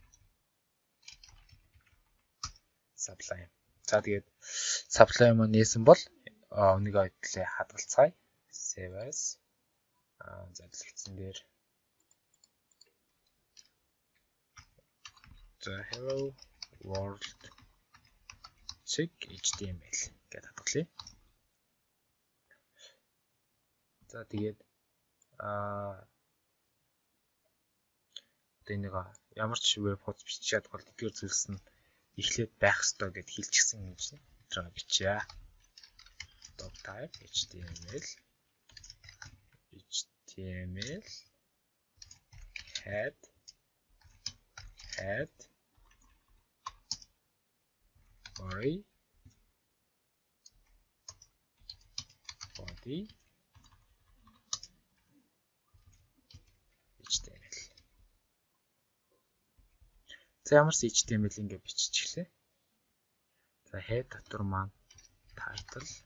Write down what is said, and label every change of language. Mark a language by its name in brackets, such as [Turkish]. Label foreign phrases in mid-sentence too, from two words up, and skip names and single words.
[Mongolian] Sublime. За тэгээд Sublime-аа нээсэн бол нэг ойдлоо хадгалцгаая. [English] Save as [Mongolian] задлагдсан дээр за [English] hello world check HTML [Mongolian] гэж хадгалъя. За тэгээд нэг ямар ч веб хуудас бичиж чадвал эдгээр зүйлс нь эхлээд байх ёстой гэд хэлчихсэн юм чинь. За бичье. [English] Doc type HTML head body HTML. [Mongolian] За ямар ч HTML ингэ биччихлээ. За head дотор маань title.